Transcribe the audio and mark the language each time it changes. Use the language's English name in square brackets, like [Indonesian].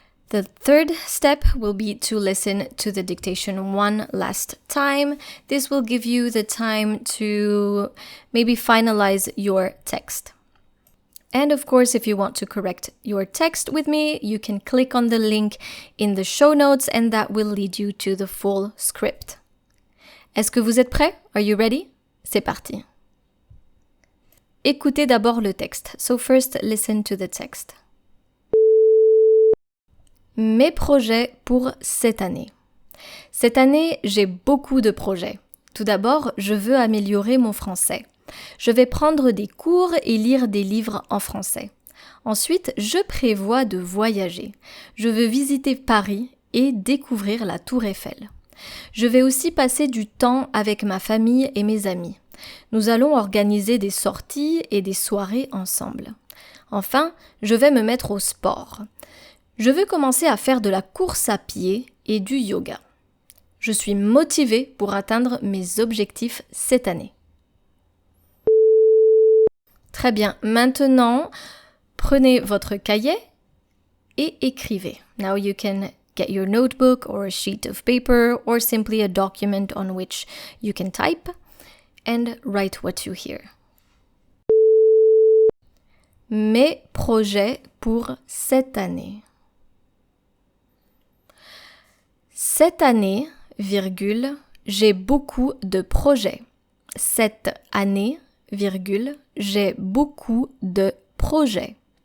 [English] The third step will be to listen to the dictation one last time. This will give you the time to maybe finalize your text. And of course, if you want to correct your text with me, you can click on the link in the show notes and that will lead you to the full script. [French] Est-ce que vous êtes prêts? [English] Are you ready? [French] C'est parti. Écoutez d'abord le texte. [English] So first, listen to the text. [French] Mes projets pour cette année. Cette année, j'ai beaucoup de projets. Tout d'abord, je veux améliorer mon français. Je vais prendre des cours et lire des livres en français. Ensuite, je prévois de voyager. Je veux visiter Paris et découvrir la Tour Eiffel. Je vais aussi passer du temps avec ma famille et mes amis. Nous allons organiser des sorties et des soirées ensemble. Enfin, je vais me mettre au sport. Je veux commencer à faire de la course à pied et du yoga. Je suis motivée pour atteindre mes objectifs cette année. Très bien, maintenant, prenez votre cahier et écrivez. [English] Now you can get your notebook or a sheet of paper or simply a document on which you can type and write what you hear. [French] Mes projets pour cette année. Cette année, virgule, j'ai beaucoup de projets. Cette année, virgule, j'ai beaucoup de projets.